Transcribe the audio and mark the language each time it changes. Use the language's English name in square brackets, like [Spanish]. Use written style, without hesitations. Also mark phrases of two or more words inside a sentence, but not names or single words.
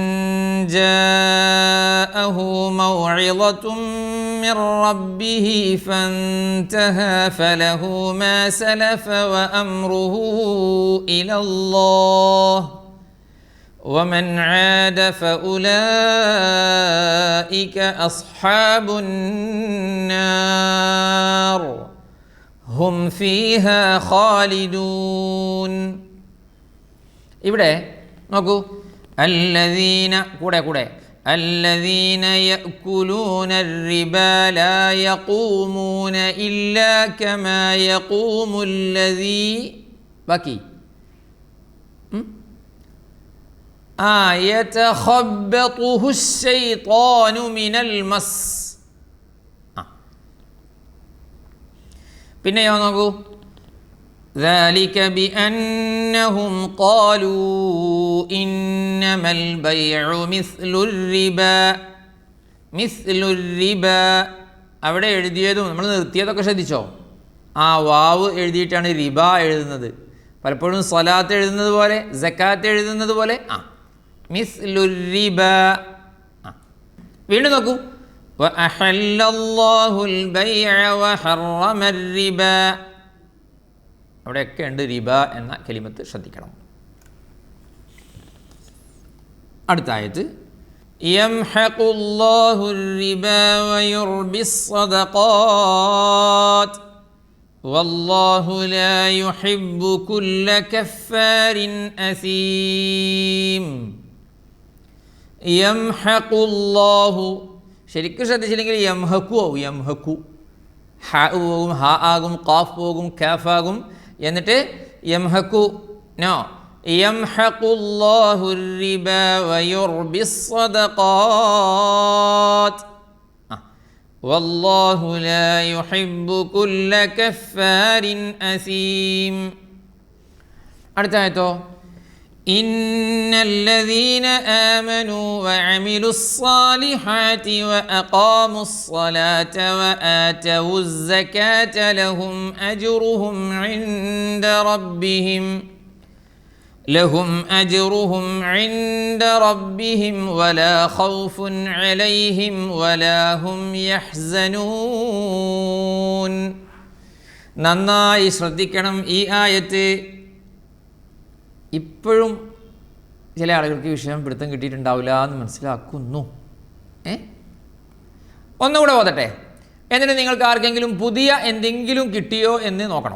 [Arabic] جاءه موعظة من ربه فانتهى فله ما سلف وأمره إلى الله ومن عاد فأولئك أصحاب النار هم فيها خالدون. [Malayalam] ഇവിടെ നോക്കൂ, [Arabic] الذين കൂടെ الذين يأكلون الربا لا يقومون إلا كما يقوم الذي باقي يتخبطه الشيطان من المس. [Malayalam] പിന്നെയോ നോക്കൂ, [Arabic] ذلك بأنهم قالوا إنما البيع مثل الربا مثل الربا. [Malayalam] അവിടെ എഴുതിയതും നമ്മൾ നിർത്തിയതൊക്കെ ശ്രദ്ധിച്ചോ? ആ വാവ് എഴുതിയിട്ടാണ് റിബ എഴുതുന്നത്. പലപ്പോഴും സ്വലാത്ത് എഴുതുന്നത് പോലെ, സക്കാത്ത് എഴുതുന്നത് പോലെ [Arabic] مثل الربا. [Malayalam] വീണ്ടും നോക്കൂ, [Arabic] وأحل الله البيع وحرم الربا. [Malayalam] അവിടെയൊക്കെ ഉണ്ട് റിബ എന്ന കലിമത്ത്, ശ്രദ്ധിക്കണം. അടുത്ത ആയത്ത്, [Arabic] يمحق الله الربا ويربي الصدقات والله لا يحب كل كفار أثيم. [Malayalam] യംഹഖുല്ലാഹു, ശരിക്കും ശ്രദ്ധിച്ചില്ലെങ്കിൽ യംഹഖു ആവും. യംഹഖു, ഹ പോകും, ഹ ആകും, ഖാഫ് പോകും, കാഫ് ആകും, എന്നിട്ട് യംഹഖു. [Arabic] നോ, يمحق الله الربا ويربي الصدقات والله لا يحب كل كفار أثيم. [Malayalam] അടുത്ത ആയത്തോ, [Arabic] إن الذين آمنوا وعملوا الصالحات وأقاموا الصلاة وآتوا الزكاة لهم أجرهم عند ربهم ولا خوف عليهم ولا هم يحزنون. [Malayalam] നന്നായി ശ്രദ്ധിക്കണം ഈ ആയത്ത്. ഇപ്പോഴും ചില ആളുകൾക്ക് ഈ വിഷയം പിടുത്തം കിട്ടിയിട്ടുണ്ടാവില്ല എന്ന് മനസ്സിലാക്കുന്നു. ഒന്നുകൂടെ ഓതട്ടെ, എന്നിട്ട് നിങ്ങൾക്ക് ആർക്കെങ്കിലും പുതിയ എന്തെങ്കിലും കിട്ടിയോ എന്ന് നോക്കണം.